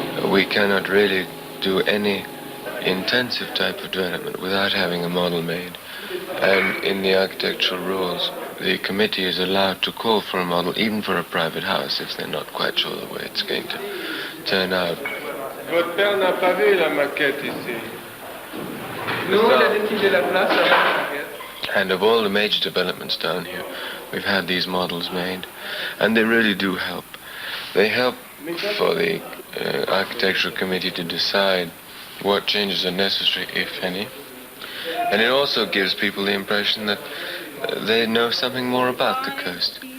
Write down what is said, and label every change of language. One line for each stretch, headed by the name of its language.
English: We cannot really do any intensive type of development without having a model made. And in the architectural rules, the committee is allowed to call for a model, even for a private house, if they're not quite sure the way it's going to turn out.
French: Votre père n'a pas vu la maquette ici.
English: And of all the major developments down here, we've had these models made, and they really do help. They help for the architectural committee to decide what changes are necessary, if any. And it also gives people the impression that they know something more about the coast.